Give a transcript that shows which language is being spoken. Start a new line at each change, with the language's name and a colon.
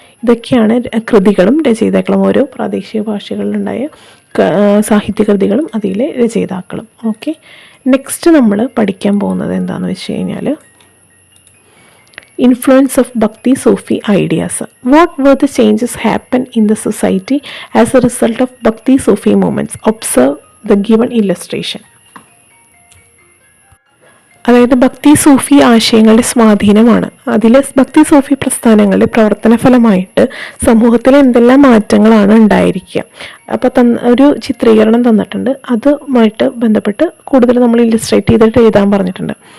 Malayalam: ഇതൊക്കെയാണ് കൃതികളും രചയിതാക്കളും, ഓരോ പ്രാദേശിക ഭാഷകളിലുണ്ടായ സാഹിത്യകൃതികളും അതിലെ രചയിതാക്കളും. ഓക്കെ, നെക്സ്റ്റ് നമ്മൾ പഠിക്കാൻ പോകുന്നത് എന്താണെന്ന് വെച്ച് കഴിഞ്ഞാൽ
English: influence of Bhakti Sufi ideas. What were the changes happen in the society as a result of Bhakti Sufi movements? Observe the given illustration.
Malayalam: അതായത് ഭക്തി സൂഫി ആശയങ്ങളുടെ സ്വാധീനമാണ്. അതിൽ ഭക്തി സൂഫി പ്രസ്ഥാനങ്ങളുടെ പ്രവർത്തന ഫലമായിട്ട് സമൂഹത്തിൽ എന്തെല്ലാം മാറ്റങ്ങളാണ് ഉണ്ടായിരിക്കുക. അപ്പോൾ ഒരു ചിത്രീകരണം തന്നിട്ടുണ്ട്, അതുമായിട്ട് ബന്ധപ്പെട്ട് കൂടുതൽ നമ്മൾ ഇല്ലസ്ട്രേറ്റ് ചെയ്തിട്ട് എഴുതാൻ പറഞ്ഞിട്ടുണ്ട്.